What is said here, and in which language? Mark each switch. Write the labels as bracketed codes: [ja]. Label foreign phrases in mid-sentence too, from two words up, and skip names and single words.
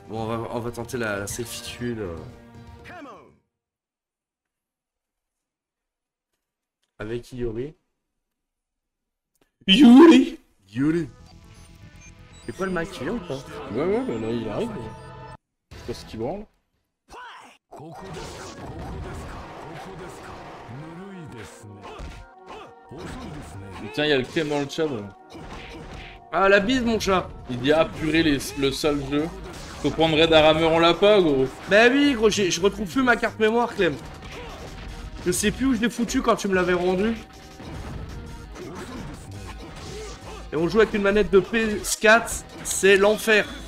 [fr] Bon, on va tenter la selfitude. Avec Iori. Yuri. C'est quoi le mec qui vient ou pas? Ouais, bah là il arrive. Je sais pas ce qu'il branle. [ja] ここですかここですかここですかぬるいですね遅いですね [fr] Tiens, il y a le Clem dans le chat. Ah, la bise, mon chat. Il dit ah purée le sale jeu. Faut prendre Red Hammer, on l'a pas gros. Bah oui, gros, je retrouve plus ma carte mémoire, Clem. Je sais plus où je l'ai foutu quand tu me l'avais rendu. Et on joue avec une manette de PS4, c'est l'enfer.